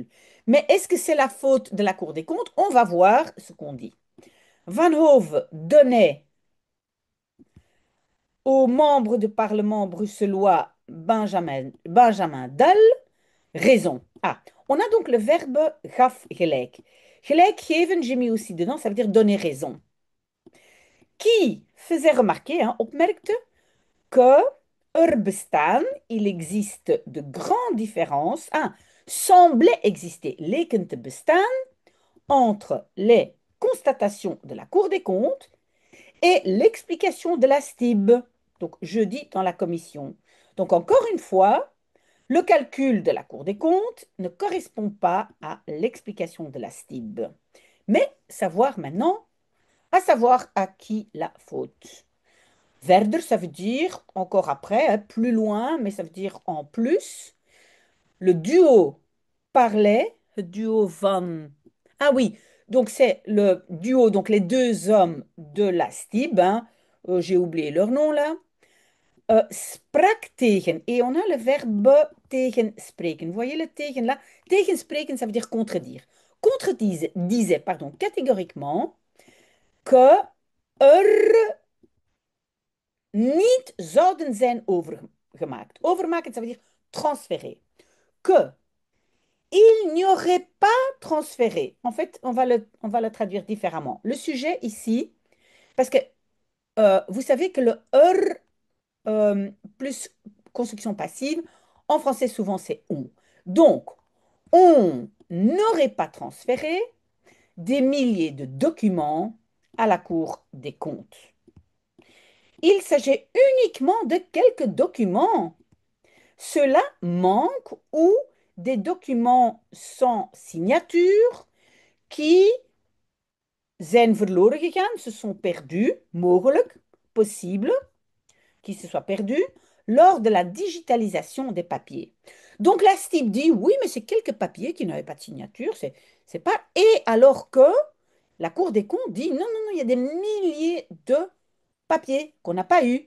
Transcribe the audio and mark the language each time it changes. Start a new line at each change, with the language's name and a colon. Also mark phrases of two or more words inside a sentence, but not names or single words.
French: Mais est-ce que c'est la faute de la Cour des comptes? On va voir ce qu'on dit. Van Hove donnait au membre du Parlement bruxellois Benjamin Dall raison. Ah, on a donc le verbe
Dutch: gaf gelijk. Gelijk geven,
French: j'ai mis aussi dedans, ça veut dire donner raison. Qui faisait remarquer, hein, opmerkte, que il existe de grandes différences, hein, semblait exister,
Dutch: leken te bestaan,
French: entre les constatations de la Cour des comptes et l'explication de la STIB, donc jeudi dans la commission. Donc encore une fois, le calcul de la Cour des comptes ne correspond pas à l'explication de la STIB. Mais savoir maintenant, à savoir à qui la faute. Verder, ça veut dire encore après, hein, plus loin, mais ça veut dire en plus. Le duo parlait, le duo van. Ah oui, donc c'est le duo, donc les deux hommes de la STIB, hein, j'ai oublié leur nom là,
Dutch: sprak tegen.
French: Et on a le verbe tegenspreken. Vous voyez le tegen là? Tegenspreken, ça veut dire contredire. Disait, pardon, catégoriquement que
Dutch: er niet zouden zijn overgemaakt.
French: Overmaken, ça veut dire transférer. Que il n'y aurait pas transféré. En fait, on va le traduire différemment. Le sujet ici, parce que vous savez que le plus construction passive, en français souvent c'est on. Donc, on n'aurait pas transféré des milliers de documents à la Cour des comptes. Il s'agit uniquement de quelques documents. Cela manque ou des documents sans signature qui
Dutch: zijn verloren gegaan,
French: se sont perdus, mogelijk, possible, qui se soient perdus lors de la digitalisation des papiers. Donc la STIB dit oui, mais c'est quelques papiers qui n'avaient pas de signature, c'est pas. Et alors que la Cour des comptes dit non, non, non, il y a des milliers de papiers qu'on n'a pas eu.